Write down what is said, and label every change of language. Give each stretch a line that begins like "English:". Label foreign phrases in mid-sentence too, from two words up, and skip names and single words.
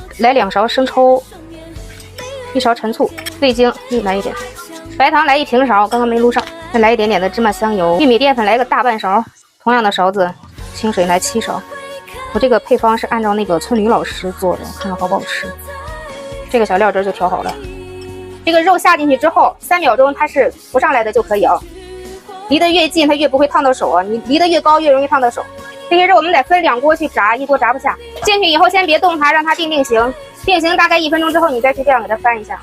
Chinese: 來2勺生抽，1勺陳醋，味精來一點，白糖來1平勺，剛剛沒錄上。再來一點點的芝麻香油，玉米澱粉來個大半勺，同樣的勺子。清水來7勺，我這個配方是按照那個村里老師做的，看看好不好吃。這個小料汁就調好了。這個肉下進去之後，3秒鐘它是浮上來的就可以啊。離得越近它越不會燙到手啊，你離得越高越容易燙到手。這些肉我們得分2鍋去炸，一鍋炸不下。進去以後先別動它，讓它定型，定型大概1分鐘之後，你再去這樣給它翻一下。